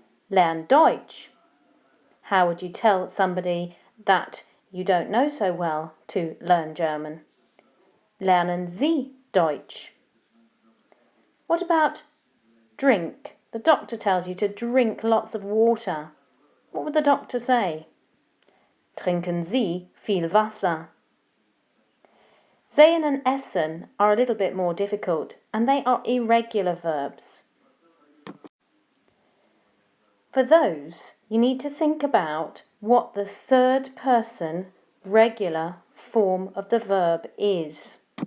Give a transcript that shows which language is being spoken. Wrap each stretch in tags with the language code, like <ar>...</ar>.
<de>Lern Deutsch.</de> <en>How would you tell somebody that you don't know so well to learn German?</en> <de>Lernen Sie Deutsch.</de> <en>What about drink? The doctor tells you to drink lots of water. What would the doctor say?</en> <de>Trinken Sie viel Wasser.</de> <en>Sehen and essen are a little bit more difficult, and they are irregular verbs. For those, you need to think about what the third person regular form of the verb is.</en>